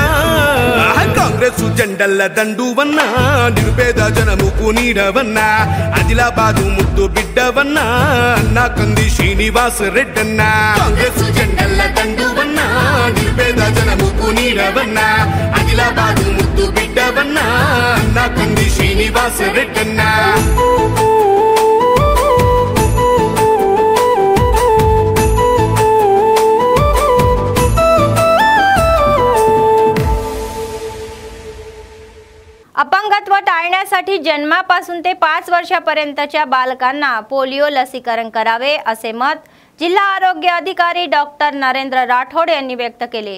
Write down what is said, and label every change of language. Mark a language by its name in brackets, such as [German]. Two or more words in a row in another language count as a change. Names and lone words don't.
[Telugu] కాంగ్రెస్ జెండల్ల దండువన్నా, నిరుపేద జనముకు నీడవన్నా. ఆదిలాబాదు ముద్దు బిడ్డవన్నా, అన్నా కంది శ్రీనివాస్ రెడ్డన్నా. కాంగ్రెస్ జెండల్ల దండువన్నా, నిరుపేద జనముకు నీడవన్నా. ఆదిలాబాదు ముద్దు బిడ్డవన్నా, అన్నా కంది శ్రీనివాస్ రెడ్డన్నా. [Marathi] अपंगत्व टाळण्यासाठी जन्मापासून ते 5 वर्षापर्यंतच्या बालकांना पोलिओ लसीकरण करावे असे मत जिल्हा आरोग्य अधिकारी डॉक्टर नरेंद्र राठोड यांनी व्यक्त केले.